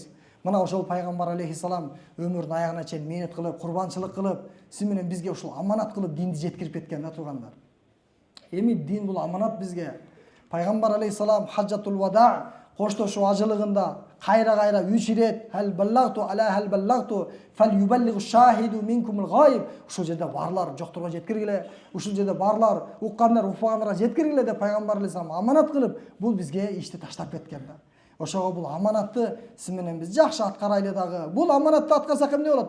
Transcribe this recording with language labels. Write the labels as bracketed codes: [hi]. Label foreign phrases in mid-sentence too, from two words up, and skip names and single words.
[ky] Мына ошол пайгамбар алейхисалам өмүрүнүн аягына чейин мээнет кылып, курбанчылык кылып, сиз менен бизге ушул аманат кылып динди жеткирип кеткен да, туугандар. Эми дин бул аманат бизге. [ar] Пайгамбар алейхисалам حجة الوداع [ky] коштошуу ажылыгында кайра 3 ирет [ar] هل بلغت ألا هل بلغت فليبلغ الشاهد منكم الغائب. [ky] Ушул жерде барлар жокторго жеткиргиле, ушул жерде барлар уккандар укпагандарга жеткиргиле деп пайгамбар алейхисалам аманат кылып, бул бизге ишти таштап кеткен да. Ошого бул аманатты сиз менен биз жакшы аткарайлы дагы. Бул аманатты аткарсак эмне болот?